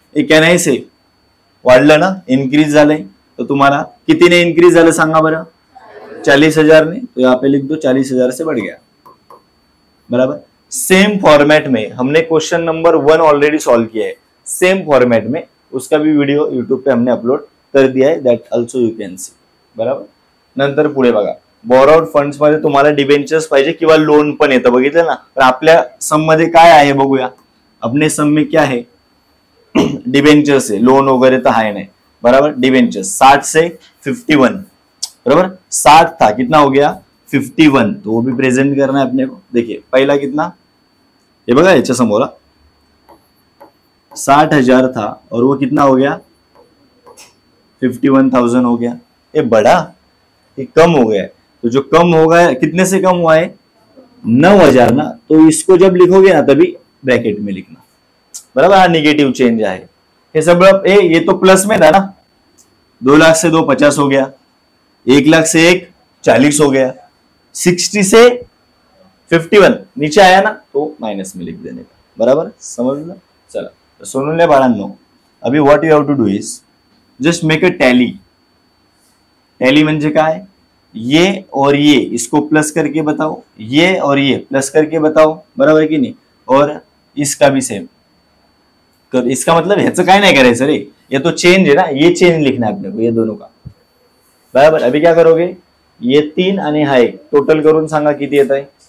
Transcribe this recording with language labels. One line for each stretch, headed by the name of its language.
Marathi: ये कहना है से वाढलं ना, इन्क्रीज झालंय, तो तुम्हाला कितीने इन्क्रीज झालं सांगा बरं, 40,000 ने,
Hindi: तो यहाँ पे लिख दो 40,000 से बढ़ गया, बराबर। सेम फॉर्मेट में हमने क्वेश्चन नंबर 1 ऑलरेडी सॉल्व किया है, सेम फॉर्मेट में, उसका भी वीडियो यूट्यूब पे हमने अपलोड कर दिया है,
English: that also you can see,
Hindi: बराबर।
Marathi: नंतर पुढे बघा, बोरोड फंड्स मध्ये तुम्हाला डिबेंचर्स पाहिजे किंवा लोन पण येतं, बघितलं ना। तर आपल्या सम मध्ये काय आहे बघूया,
Hindi: अपने सम में क्या है, डिबेंचर्स है, लोन वगैरह तो है नहीं, बराबर। डिबेंचर्स 60 से 51, बराबर, 60 था, कितना हो गया 51, तो वो भी प्रेजेंट करना है अपने को। देखिए पहला कितना, ये
Marathi: बघा याच्या समोर
Hindi: 60,000 था और वो कितना हो गया 51,000 हो गया, ये बढ़ा, ये कम हो गया, तो जो कम हो गया कितने से कम हुआ है 9,000 ना, तो इसको जब लिखोगे ना तभी ब्रैकेट में लिखना, बराबर। हाँ, निगेटिव चेंज है ये सब, ये तो प्लस में था ना, 2 लाख से 2,50,000 हो गया, 1 लाख से 1,40,000 हो गया, 60 से 51 नीचे आया ना, तो माइनस में लिख देने का,
Marathi: बराबर समजलं. चला तर सोनूल्या बाळांनो,
English: अभी what you have to do is just make a tally.
Marathi: Tally म्हणजे काय,
Hindi: ये और ये इसको प्लस करके बताओ, ये और ये प्लस करके बताओ, बराबर है कि नहीं. और इसका भी सेम कर. इसका मतलब
Marathi: ह्याचं काय नाही करायचं रे,
Hindi: ये तो चेंज है ना, ये चेंज लिखना है अपने को, ये दोनों का. बराबर. अभी क्या करोगे,
Marathi: ये 3 आणि हा 1 टोटल करून सांगा किती येत आहे.